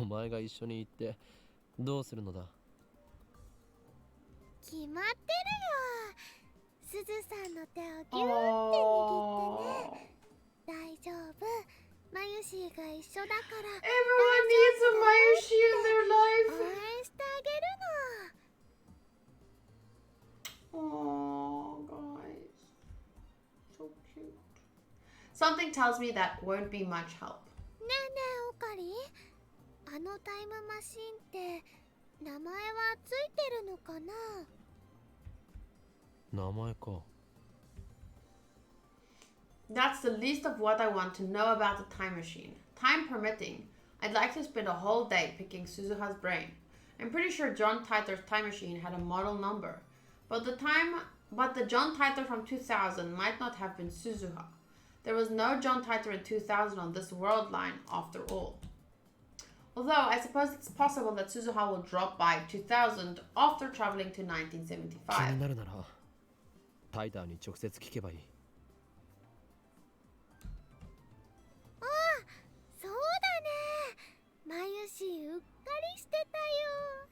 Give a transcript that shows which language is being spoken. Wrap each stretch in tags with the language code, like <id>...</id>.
<ja>お前が一緒に行ってどうするのだ。決まってるよ。すずさんの手をギューって握ってね。大丈夫。マユシーが一緒だから。</ja> <en>Everyone needs a Mayushi in their</en> <ja>応</ja> <en>life.</en> <ja>援してあげるの。</ja> <en>Oh, guys. So cute. Something tells me that won't be much help.</en> <ja>ねえねえオカリ、あのタイムマシンって名前はついてるのかな。名前か。</ja> <en>That's the least of what I want to know about the time machine. Time permitting, I'd like to spend a whole day picking Suzuha's brain. I'm pretty sure John Titor's time machine had a model number, but the John Titor from 2000 might not have been Suzuha. There was no John Titor in 2000 on this world line after all. Although I suppose it's possible that Suzuha will drop by 2000 after traveling to 1975.</en> <ja>気になるならタイターに直接聞けばいい。ああ、そうだね。マユシーうっかりしてたよ。</ja>